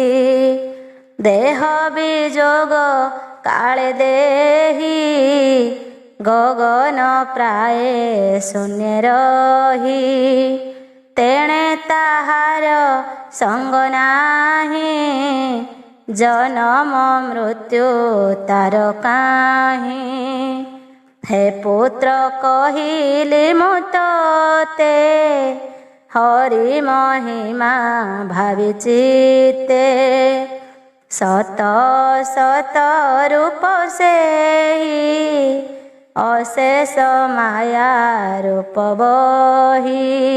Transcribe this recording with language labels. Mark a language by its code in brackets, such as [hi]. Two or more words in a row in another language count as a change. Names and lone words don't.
[or] ଦେହ ବିଯୋଗ କାଳେ ଦେହି, ଗଗନ ପ୍ରାଏ ଶୂନ୍ୟ ରହି। ତେଣେ ତାହାର ସଙ୍ଗ ନାହିଁ, ଜନମ ମୃତ୍ୟୁ ତାର କାହିଁ। ହେ ପୁତ୍ର କହିଲି ମୁ ତୋତେ ହରି ମହିମା ଭାବୀ ଚିତ୍ତେ ସତ ସତ ରୂପ ସେହି ଅଶେଷ ମାୟା ରୂପ ବହୀ